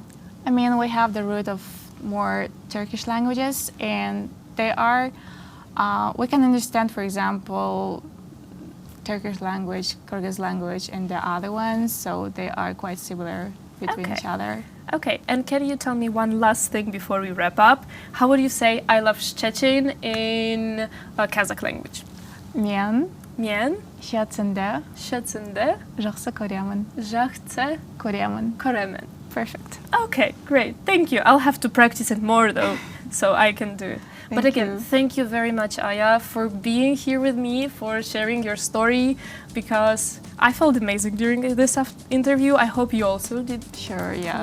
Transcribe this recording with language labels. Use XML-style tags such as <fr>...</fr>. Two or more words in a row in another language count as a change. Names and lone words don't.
<en>I mean, we have the root of more Turkish languages, and they are, we can understand, for example, Turkish language, Kyrgyz language, and the other ones, so they are quite similar between each other. Okay, and can you tell me one last thing before we wrap up? How would you say I love Szczecin in Kazakh language?</en> <kk>Мен Szczecin'de жақсы көремін. жақсы көремін.</kk> <en>Perfect. Okay, great. Thank you. I'll have to practice it more though, so I can do it. But again, thank you very much, Aya, for being here with me, for sharing your story, because I felt amazing during this interview. I hope you also did. Sure, yeah.</en>